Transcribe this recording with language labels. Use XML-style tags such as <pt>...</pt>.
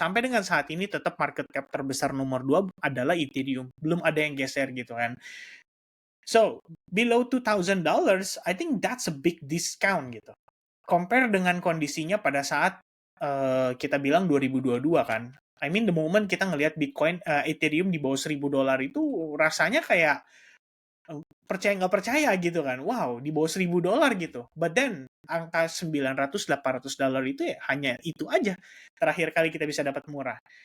<id>Sampai dengan saat ini tetap market cap terbesar nomor 2 adalah Ethereum. Belum ada yang geser gitu kan.</id> <en>So, below $2,000, I think that's a big discount gitu.</en> <id>Compare dengan kondisinya pada saat kita bilang 2022 kan.</id> <en>I mean the moment</en> <id>kita ngelihat Bitcoin, Ethereum di bawah $1,000 itu rasanya kayak percaya nggak percaya gitu kan. Wow, di bawah $1,000 gitu.</id> <en>But then</en> <id>angka $900-800 itu ya hanya itu aja terakhir kali kita bisa dapat murah.</id>